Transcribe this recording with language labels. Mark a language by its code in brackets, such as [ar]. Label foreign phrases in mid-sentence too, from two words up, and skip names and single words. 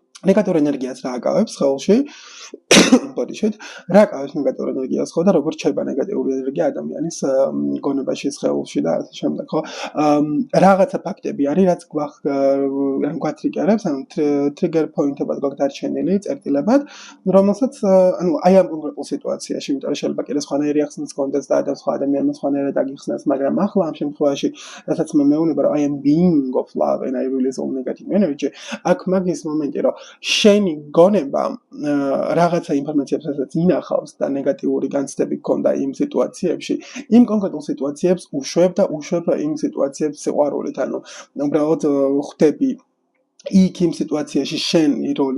[ka] ნეგატიურ ენერგიას რა აკავებს ხელში? ბოდიშით რა ყავს ნეგატიურ ენერგიას ხო და როგორ ჩება ნეგატიური ენერგია ადამიანის გონებაში სხეულში და ასე შემდეგ ხო რაღაცა ფაქტები არის რაც გვათრიგერებს ანუ ტრიგერ პოინტებად გვაქვს დარჩენილი წერტილებად რომელსაც ანუ აი ამ კონკრეტულ სიტუაციაში იმიტომ რომ შეიძლება კიდე სხვანაირი ახსნას კონდეს და სხვა ადამიანმა სხვანაირად აგიხსნას მაგრამ ახლა ამ შემთხვევაში რასაც მე მეუბნება რომ [en] I am being of love and I release all negative energy [ka] აქ მაგის მომენტი რომ შენი გონება რაღაცა ინფორმაციებს რასაც ინახავს და ნეგატიური განცდები გქონდა იმ სიტუაციებში იმ კონკრეტულ სიტუაციებს უშვებ და უშვებ იმ სიტუაციებს სიყვარულით ანუ უბრალოდ ხვდები იქ იმ სიტუაციაში შენი როლი